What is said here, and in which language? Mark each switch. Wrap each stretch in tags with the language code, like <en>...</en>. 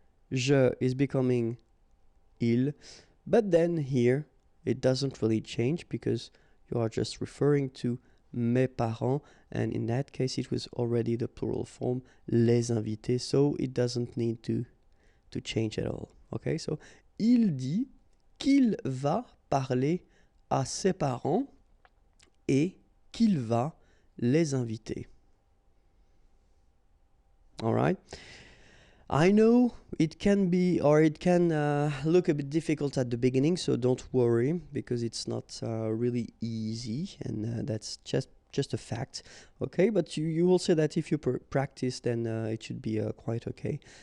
<en>Je is becoming il. But then here it doesn't really change because you are just referring to</en> <fr>mes parents,</fr> <en>and in that case it was already the plural form</en> <fr>les invités,</fr> <en>so it doesn't need to change at all.</en> <fr>Okay, so il dit qu'il va parler à ses parents et qu'il va les inviter.</fr> <en>All right. I know it can be, or it can look a bit difficult at the beginning, so don't worry, because it's not really easy, and that's just a fact. Okay, but you will say that if you practice, then it should be quite okay.</en>